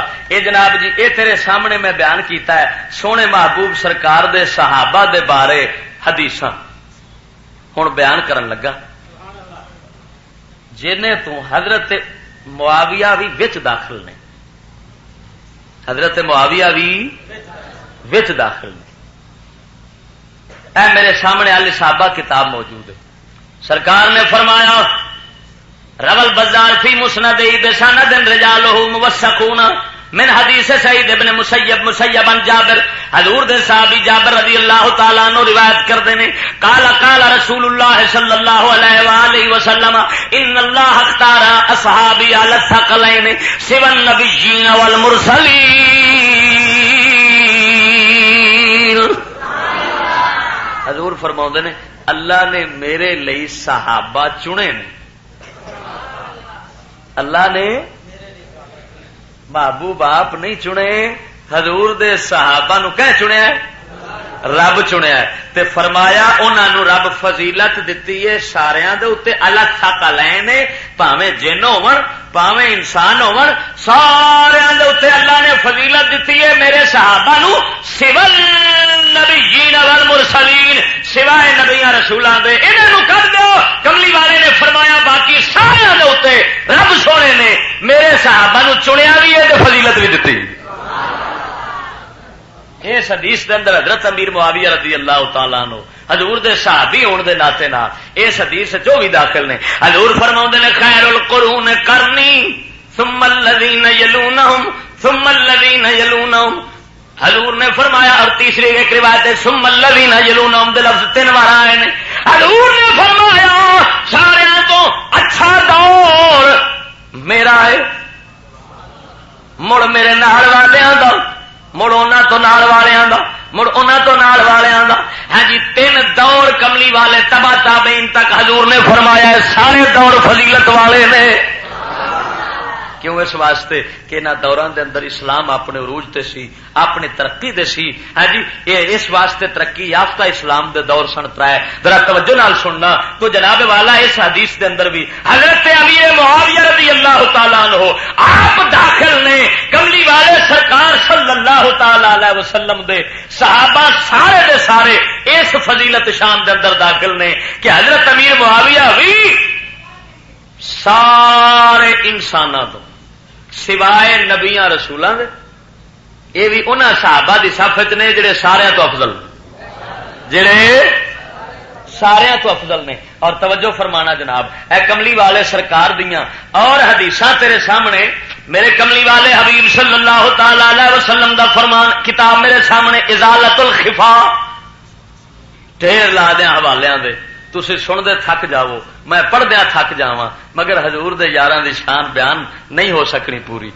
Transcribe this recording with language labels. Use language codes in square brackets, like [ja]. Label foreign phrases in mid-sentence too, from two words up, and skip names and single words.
[pa] اے جناب جی اے تیرے سامنے میں بیان کیتا ہے سونے محبوب سرکار دے صحابہ دے بارے حدیثاں ہن بیان کرن لگا جنہیں تو حضرت معاویہ بھی وچ داخل نے. حضرت معاویہ بھی وچ داخل نے. اے میرے سامنے الاصابہ کتاب موجود ہے. سرکار نے فرمایا [ar] روى البزار في مسنده بسند رجاله موثقون من حدیث سعید ابن مسیب عن جابر. [pa] حضور دے صحابی جابر [ar] رضی اللہ تعالیٰ عنہ [pa] روایت کردے نے [ar] قال رسول اللہ صلی اللہ علیہ وآلہ وسلم ان اللہ اختار اصحابی علی الثقلین سوى النبیین والمرسلین. [pa] حضور فرماؤندے نے اللہ نے میرے لئی صحابہ چنے نے. اللہ نے محبوب آپ نہیں چنے حضور دے صحابہ نو کہہ چنیا ہے رب چنیا ہے. تے فرمایا انہاں نو رب فضیلت دتی ہے ساریاں دے اوتے الگ ثقلین بھاویں جن ہون پاویں انسان ہون سارے دے اوتے اللہ نے فضیلت دیتی ہے میرے صحابہ نو [ar] سول نبیین والمرسلین [pa] سوائے نبیاں رسولاں دے انہاں نو کر دو کملی والے نے فرمایا باقی سارے دے اوتے رب سونے نے میرے صحابہ نو چنیا بھی ہے تے فضیلت بھی دیتی. اس حدیث دے اندر حضرت امیر معاویہ [ar] رضی اللہ تعالی عنہ [pa] حضور دے صحابی ہون دے ناطے نال اس حدیث جو بھی داخل نے حضور فرماؤندے نے [ar] خیر القرون کرنی ثم الذین یلونہم ثم الذین یلونہم. [pa] حضور نے فرمایا اور تیسری ایک روایت ہے [ar] ثم الذین یلونہم [pa] دے لفظ 3 بار آئے نے. حضور نے فرمایا سارے تو اچھا دور میرا ہے مڑ میرے نال والیاں دا مڑ انہاں تو نال والیاں دا مڑ انہاں تو نال والیاں دا. ہاں جی 3 دور کملی والے تبا تابعین تک حضور نے فرمایا سارے دور فضیلت والے نے. کیوں؟ اس واسطے کہ انہاں دوران دے اندر اسلام اپنے عروج تے سی اپنی ترقی دے سی. ہاں جی اس واسطے ترقی یافتہ اسلام دے دور سن ترائے. ذرا توجہ نال سننا تو جناب والا اس حدیث دے اندر بھی حضرت امیر معاویہ [ar] رضی اللہ تعالی عنہ [pa] آپ داخل نے کملی والے سرکار [ar] صلی اللہ تعالی علیہ وسلم [pa] دے صحابہ سارے دے سارے اس فضیلت شان دے اندر داخل نے کہ حضرت امیر معاویہ بھی سارے انساناں تو سوائے نبیاں رسولاں دے یہ بھی انہاں صحابہ دی صفت نے جڑے سارے تو افضل جڑے سارے تو افضل نے. اور توجہ فرمانا جناب اے کملی والے سرکار دیاں اور حدیثاں تیرے سامنے میرے کملی والے حبیب [ar] صلی اللہ تعالی علیہ وسلم [pa] دا فرمان کتاب میرے سامنے ازالت الخفا ڈھیر لا دیا حوالے دے تسی سن دے تھک جاؤ میں پڑھ دیا تھک جاواں مگر حضور دے یاراں دی شان بیان نہیں ہو سکنی پوری.